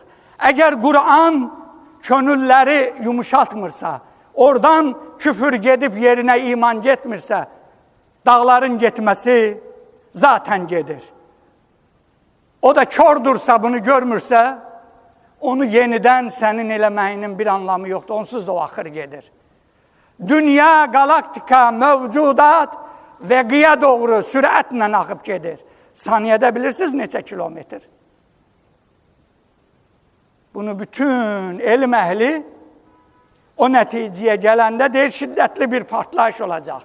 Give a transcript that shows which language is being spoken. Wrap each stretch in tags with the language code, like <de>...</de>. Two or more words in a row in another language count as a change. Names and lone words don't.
<az>Eğer Kur'an könülleri yumuşatmırsa, oradan küfür gedip yerine iman getmirsə, dağların getmesi zaten gedir. O da kördürsə, bunu görmürsə, onu yeniden senin eləməyinin bir anlamı yoxdur. Onsuz da o axır gedir. Dünya, galaktika, mevcudat və qıya doğru sürətlə axıb gedir. Saniyədə bilirsiniz neçə kilometr? Bunu bütün elm əhli o nəticəyə gələndə deyir, şiddətli bir partlayış olacaq.</az>